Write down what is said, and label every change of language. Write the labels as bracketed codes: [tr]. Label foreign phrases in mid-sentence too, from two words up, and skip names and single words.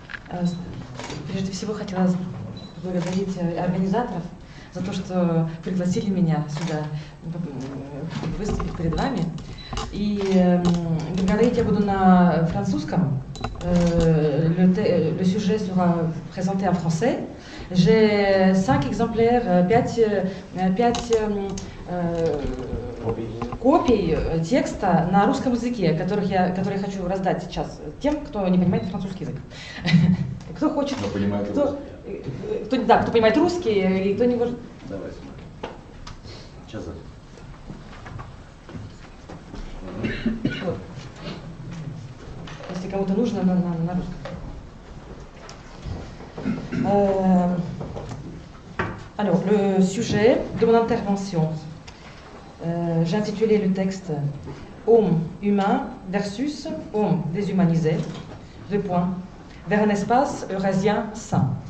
[ru] Прежде всего хотела поблагодарить организаторов за то, что пригласили меня сюда выступить перед вами. И говорить я буду на французском. [fr] Le sujet sera présenté en français. J'ai 5 exemplaires, [ru] 5 копий текста на русском языке, которые я хочу раздать сейчас тем, кто не понимает французский язык. Кто хочет, кто понимает русский, и кто не может. Давай сюда. Сейчас. Вот. Если кому-то нужно, на русском. [fr] Alors, le sujet de mon intervention, j'ai intitulé le texte Homme humain versus homme déshumanisé, vers un espace eurasien sain.